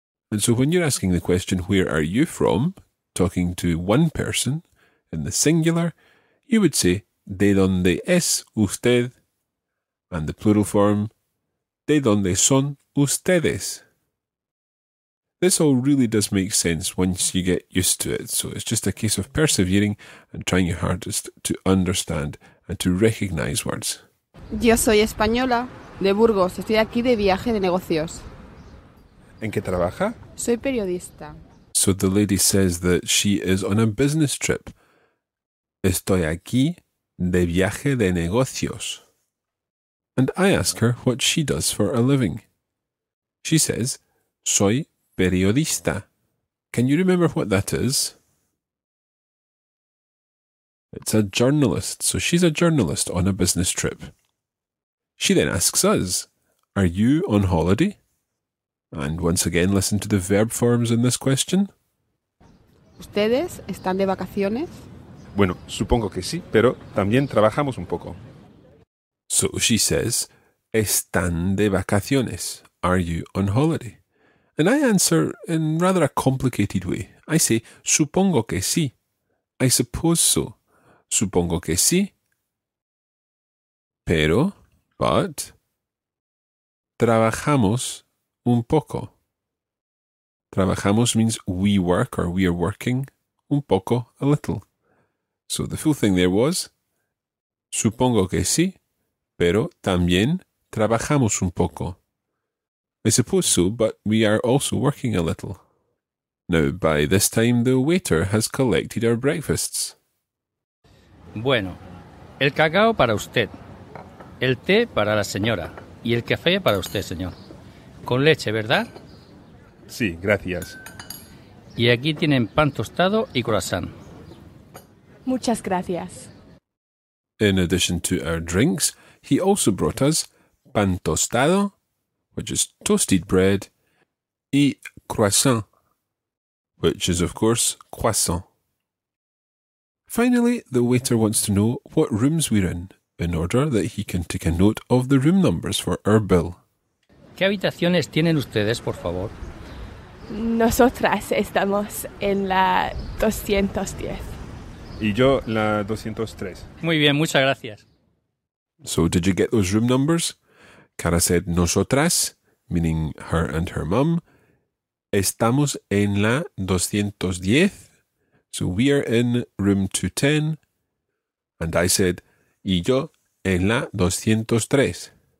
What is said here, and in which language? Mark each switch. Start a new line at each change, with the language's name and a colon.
English: And so when you're asking the question, where are you from, talking to one person, in the singular, you would say,
Spanish: ¿De dónde es usted?
English: And the plural form,
Spanish: ¿De dónde son ustedes?
English: This all really does make sense once you get used to it, so it's just a case of persevering and trying your hardest to understand and to recognize words.
Spanish: Yo soy española, de Burgos. Estoy aquí de viaje de negocios. ¿En qué trabaja? Soy periodista.
English: So the lady says that she is on a business trip.
Spanish: Estoy aquí de viaje de negocios.
English: And I ask her what she does for a living. She says,
Spanish: Soy periodista.
English: Can you remember what that is? It's a journalist, so she's a journalist on a business trip. She then asks us, are you on holiday? And once again, listen to the verb forms in this question.
Spanish: ¿Ustedes están de vacaciones? Bueno, supongo que sí, pero también trabajamos un poco.
English: So she says,
Spanish: ¿están de vacaciones?
English: Are you on holiday? And I answer in rather a complicated way. I say,
Spanish: supongo que sí.
English: I suppose so.
Spanish: Supongo que sí. Pero,
English: but,
Spanish: trabajamos un poco.
English: Trabajamos means we work or we are working.
Spanish: Un poco,
English: a little. So the full thing there was,
Spanish: supongo que sí, pero también trabajamos un poco.
English: I suppose so, but we are also working a little. Now, by this time, the waiter has collected our breakfasts.
Spanish: Bueno, el cacao para usted, el té para la señora y el café para usted, señor. Con leche, ¿verdad? Sí, gracias. Y aquí tienen pan tostado y croissant. Muchas gracias.
English: In addition to our drinks, he also brought us pan tostado, which is toasted bread, y croissant, which is, of course, croissant. Finally, the waiter wants to know what rooms we're in order that he can take a note of the room numbers for our bill.
Spanish: ¿Qué habitaciones tienen ustedes, por favor? Nosotras estamos en la 210. Y yo la 203. Muy bien, muchas gracias.
English: So did you get those room numbers? Cara said nosotras, meaning her and her mum.
Spanish: Estamos en la 210.
English: So we are in room 210. And I said,
Spanish: y yo en la 203.